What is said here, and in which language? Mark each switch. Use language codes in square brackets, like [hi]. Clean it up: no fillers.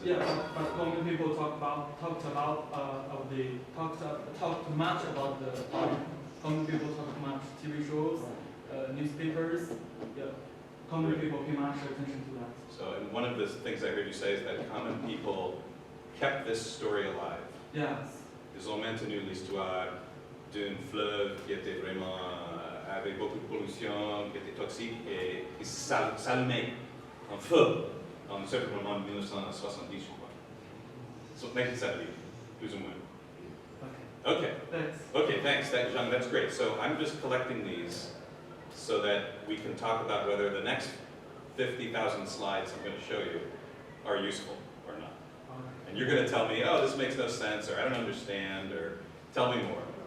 [en] Yeah, but common people talked much about the fire. Common people talked much TV shows, newspapers. Yeah, common people pay much attention to that. So, and one of the things I heard you say is that common people kept this story alive. Yes. [fr] Ils ont maintenu l'histoire d'un fleuve qui était vraiment avec beaucoup de pollution, qui était toxique et qui s'allumait en feu en certainement en 1970, je crois. [en] So 1970, [fr] plus ou moins. [en] Okay. Okay. Thanks. Okay, thanks, Jean, that's great. So I'm just collecting these so that we can talk about whether the next 50,000 slides I'm going to show you are useful or not. And you're going to tell me, oh, this makes no sense, or I don't understand, or tell me more.